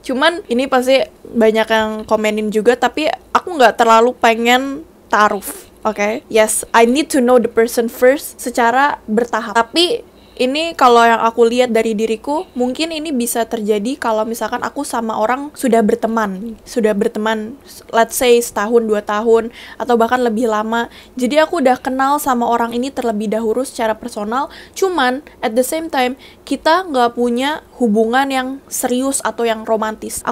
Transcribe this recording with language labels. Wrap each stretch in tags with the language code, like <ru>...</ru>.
<id>Cuman ini pasti banyak yang komenin juga, tapi aku nggak terlalu pengen taruh, okay?</id> <en>Yes, I need to know the person first</en> <id>secara bertahap. Tapi ini kalau yang aku lihat dari diriku, mungkin ini bisa terjadi kalau misalkan aku sama orang sudah berteman,</id> <en>let's say</en> <id>setahun, 2 tahun, atau bahkan lebih lama. Jadi aku udah kenal sama orang ini terlebih dahulu secara personal, cuman</id> <en>at the same time,</en> <id>kita nggak punya hubungan yang serius atau yang romantis.</id>